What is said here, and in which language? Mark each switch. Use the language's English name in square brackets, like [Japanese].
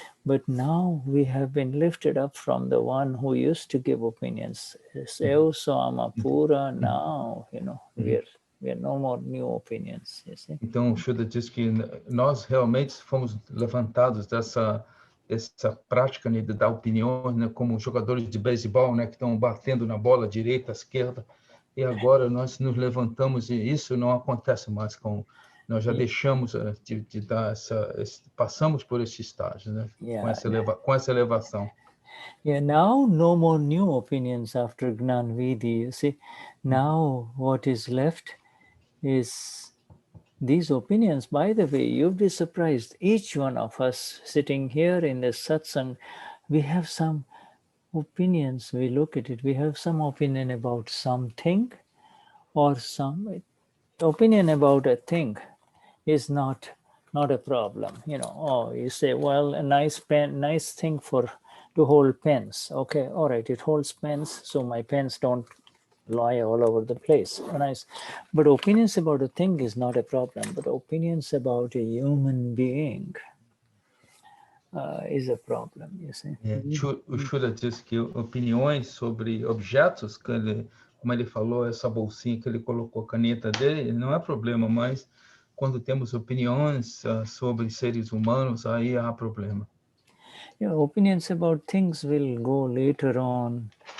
[English] But now we have been lifted up from the one who used to give opinions. [Portuguese] Eu sou [English] Amapura, now, we are no more new opinions, you see. [Portuguese] Então, o Shuddha diz que nós realmente fomos levantados dessa prática, né, de dar opiniões, né, como jogadores de beisebol, né, que estão batendo na bola direita, esquerda, e agora nós nos levantamos e isso não acontece mais nós já deixamos de dar passamos por esse estágio, né, com essa elevação. [English] Yeah, now no more new opinions after Gnan Vidhi, you see. Now what is left is these opinions. By the way, you'll be surprised. Each one of us sitting here in the satsang, we have some opinions. We look at it. We have some opinion about something, or some opinion about a thing is not a problem. You say, well, a nice pen, nice thing to hold pens. Okay, all right, it holds pens, so my pens don't lie all over the place. Nice. But opinions about a thing is not a problem, but opinions about a human being is a problem, you see. [Portuguese] O Shuddha diz que opiniões sobre objetos, como ele falou, essa bolsinha que ele colocou a caneta dele, não é problema, mas quando temos opiniões sobre seres humanos, aí há problema. [English] Yeah, opinions about things will go later on.